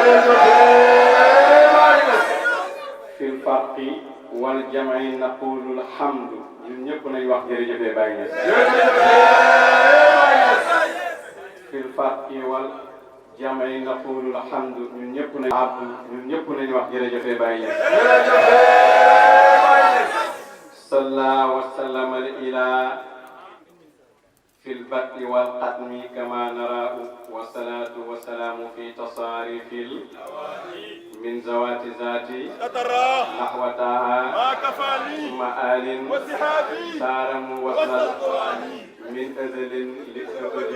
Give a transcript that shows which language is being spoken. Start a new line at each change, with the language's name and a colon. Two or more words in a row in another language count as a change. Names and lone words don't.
Arabic: في الفرق والجمع نقول الحمد
Wolof: ñun ñëpp nañ wax jërëjëf Baye Niass
Arabic: في الفرق والجمع نقول الحمد
Wolof: ñun ñëpp nañ abdu ñun ñëpp nañ wax jërëjëf Baye Niass
Arabic: صلى وسلم إلى في البدء والختم كما نراه والصلاة والسلام في تصاريف من زوات ذاتي نحو تاها ثم آل سار موصل من أزل لأبد